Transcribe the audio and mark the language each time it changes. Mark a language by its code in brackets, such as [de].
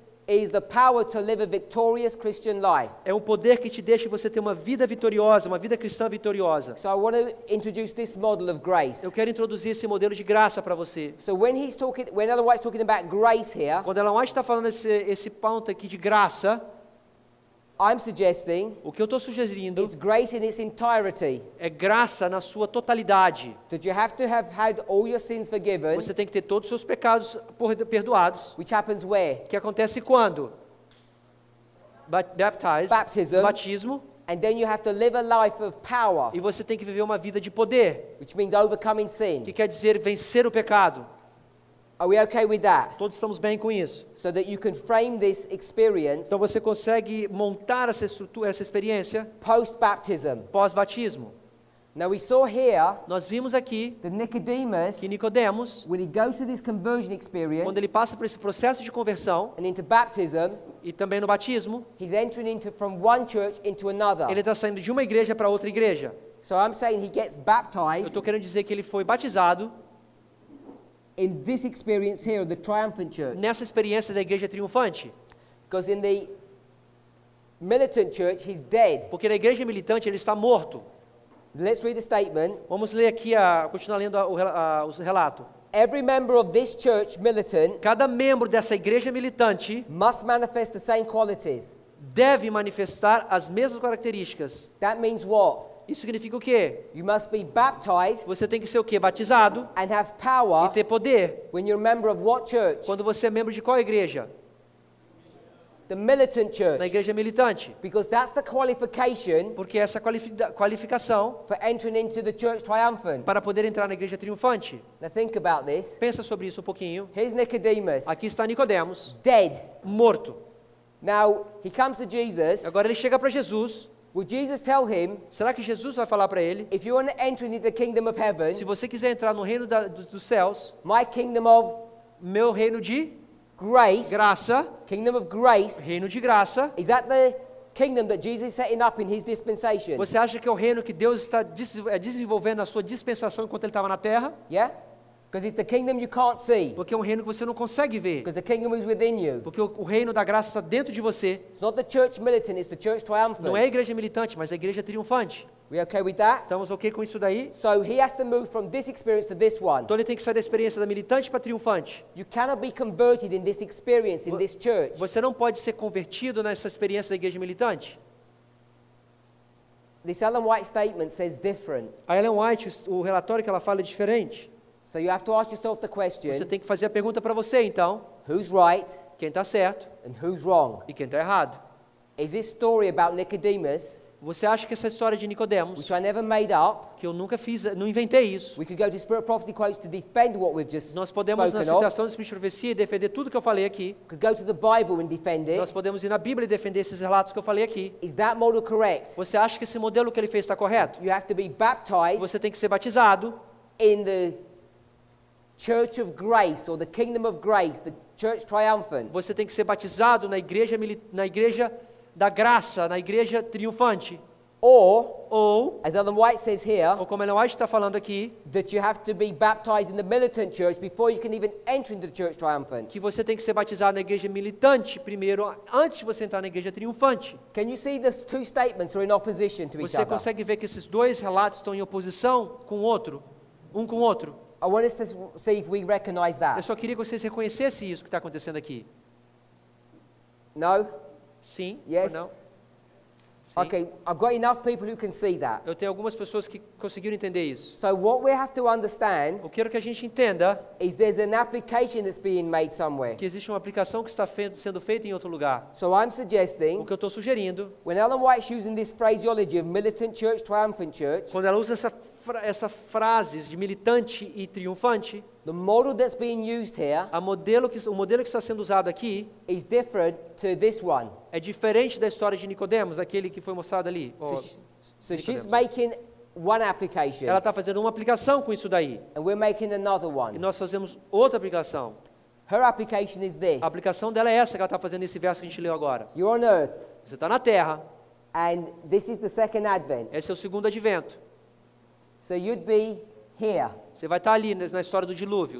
[en] is the power to live a victorious Christian life. [pt] É um poder que te deixa você ter uma vida vitoriosa, uma vida cristã vitoriosa. [en] So I want to introduce this model of grace. [pt] Eu quero introduzir esse modelo de graça para você. [en] So when Ellen White's talking about grace here, [pt] Quando Ellen White está falando esse ponto aqui de graça, [en] I'm suggesting [pt] o que eu estou sugerindo [en] it's grace in its entirety. [pt] é graça na sua totalidade. [en] That you have to have had all your sins forgiven, [pt] Você tem que ter todos os seus pecados perdoados. [en] which happens where? [pt] Que acontece quando? [en] Baptism. [pt] Batismo. [en] And then you have to live a life of power, [pt] E você tem que viver uma vida de poder, [en] which means overcoming sin. [pt] que quer dizer vencer o pecado. [en] Are we okay with that? [pt] Todos estamos bem com isso. [en] So that you can frame this experience [pt] Então você consegue montar essa estrutura, essa experiência [en] post-baptism. [pt] pós-batismo. [en] Now we saw here [pt] Nós vimos aqui [en] that Nicodemus, [pt] que Nicodemos, [en] when he goes through this conversion [pt] quando [en] experience [pt] ele passa por esse processo de conversão [en] and into baptism, [pt] e também no batismo, [en] he's entering from one church into another. [pt] ele está saindo de uma igreja para outra igreja. [en] So I'm saying he gets [pt] Eu [en] baptized [pt] estou querendo dizer que ele foi batizado [en] in this experience here of the triumphant church. [pt] nessa experiência da igreja triunfante. [en] Because in the militant church, he's dead. [pt] Porque na igreja militante ele está morto. [en] Let's read the statement. [pt] Vamos ler aqui, continuar lendo o relato. [en] Every member of this church militant [pt] Cada membro dessa igreja militante [en] must manifest the same qualities. [pt] deve manifestar as mesmas características. [en] That means what? [pt] Isso significa o quê? [en] You must be baptized [pt] Você tem que ser o quê? Batizado [en] and have [pt] e [en] power [pt] ter poder. [en] when you're a member of what church? [pt] Quando você é membro de qual igreja? [en] The militant [pt] Na [en] church. [pt] igreja militante. [en] Because that's the qualification [pt] Porque essa qualificação [en] for entering into the church triumphant. [pt] para poder entrar na igreja triunfante. [en] Now think about this. [pt] Pensa sobre isso um pouquinho. [en] Here's Nicodemus, [pt] Aqui está Nicodemos, [en] dead. [pt] morto. [en] Now, he comes to Jesus. [pt] Agora ele chega para Jesus. [en] Will Jesus tell him, [pt] Será que Jesus vai falar para ele? [en] if you want to enter into the kingdom of [pt] Se [en] heaven, [pt] você quiser entrar no reino dos céus, [en] my kingdom of [pt] meu reino de [en] grace, [pt] graça, [en] kingdom of grace, [pt] reino de graça, [en] is that the kingdom that Jesus is setting up in his dispensation? [pt] você acha que é o reino que Deus está desenvolvendo na sua dispensação enquanto ele estava na terra? [en] Yeah? Because it's the kingdom you can't see. [pt] Porque é um reino que você não consegue ver. [en] Because the kingdom is within you. [pt] Porque o reino da graça está dentro de você. [en] It's not the church militant, it's the church triumphant. [pt] Não é a igreja militante, mas a igreja triunfante. [en] We okay with that? [pt] Estamos ok com isso daí? [en] So he has to move from this experience to this one. [pt] Então ele tem que sair da experiência da militante para triunfante. [en] You cannot be converted in this experience, in this church. [pt] Você não pode ser convertido nessa experiência da igreja militante. [en] This Ellen White statement says different. [pt] A Ellen White, o relatório que ela fala é diferente. [en] So you have to ask yourself the [pt] Você [en] question, [pt] tem que fazer a pergunta para você, então. [en] who's right [pt] Quem está certo [en] and who's wrong? [pt] e quem está errado. [en] Is this story about Nicodemus, [pt] Você acha que essa história de Nicodemos, [en] which I never made up, [pt] que eu nunca fiz, não inventei isso. [en] we could go to Spirit Prophecy quotes to defend what we've just [pt] Nós podemos, na [en] spoken of. [pt] citação do Espírito de Profecia, defender tudo que eu falei aqui. [en] Could go to the Bible and defend [pt] Nós [en] it. [pt] podemos ir na Bíblia e defender esses relatos que eu falei aqui. [en] Is that model correct? [pt] Você acha que esse modelo que ele fez está correto? [en] You have to be baptized [pt] Você tem que ser batizado [en] in the church of grace or the kingdom of grace, the church triumphant. [pt] Você tem que ser batizado na igreja da graça, na igreja triunfante. Ou [en] As Ellen White says here, [pt] como Ellen White está falando aqui, [en] that you have to be baptized in the militant church before you can even enter into the church triumphant. [pt] que você tem que ser batizado na igreja militante primeiro, antes de você entrar na igreja triunfante. [en] Can you see the two statements are in opposition to each [pt] Você [en] other? [pt] consegue ver que esses dois relatos estão em oposição com o outro, um com o outro. [en] I want us to see if we recognize [pt] Eu [en] that. [pt] só queria que vocês reconhecessem isso que está acontecendo aqui. [en] No? [pt] Sim? [en] Yes? [pt] Ou não? Sim. [en] Okay, I've got enough people who can see that. [pt] Eu tenho algumas pessoas que conseguiram entender isso. [en] So what we have to understand [pt] Eu quero que a gente entenda [en] is there's an application that's being made somewhere. [pt] que existe uma aplicação que está sendo feita em outro lugar. [en] So I'm [pt] O [en] suggesting, [pt] que eu estou sugerindo, [en] when Ellen White's using this phraseology of militant church, triumphant church, [pt] quando ela usa essa frases de militante e triunfante, [en] the model that's being used here [pt] o modelo que está sendo usado aqui [en] is different to this one. [pt] é diferente da história de Nicodemos, aquele que foi mostrado ali. [en] So she's making one application, [pt] Ela está fazendo uma aplicação com isso daí. [en] and we're making another [pt] E [en] one. [pt] nós fazemos outra aplicação. [en] Her application is this. [pt] A aplicação dela é essa que ela está fazendo nesse verso que a gente leu agora. [en] You're on earth, [pt] Você está na terra, [en] and this is the second advent. [pt] esse é o segundo advento. [en] So you'd be here. [pt] Você vai estar ali na história do dilúvio,